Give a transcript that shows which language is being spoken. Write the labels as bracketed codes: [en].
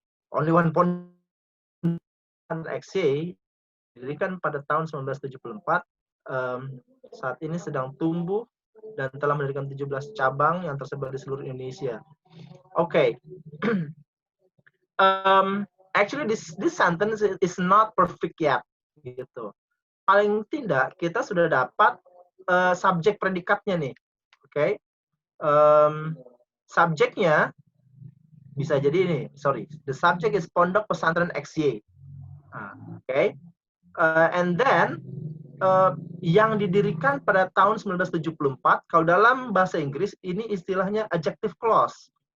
[en] Only one [id] pondok XY didirikan pada tahun 1974. Saat ini sedang tumbuh dan telah mendirikan 17 cabang yang tersebar di seluruh Indonesia. [en] Okay. Actually, this sentence is not perfect yet. [id] Gitu. Paling tidak kita sudah dapat subjek predikatnya nih. [en] Oke. Okay. [id] Subjeknya bisa jadi ini, [en] the subject is Pondok Pesantren XY. Okay. And then [id] yang didirikan pada tahun 1974, kalau dalam bahasa Inggris ini istilahnya adjective clause.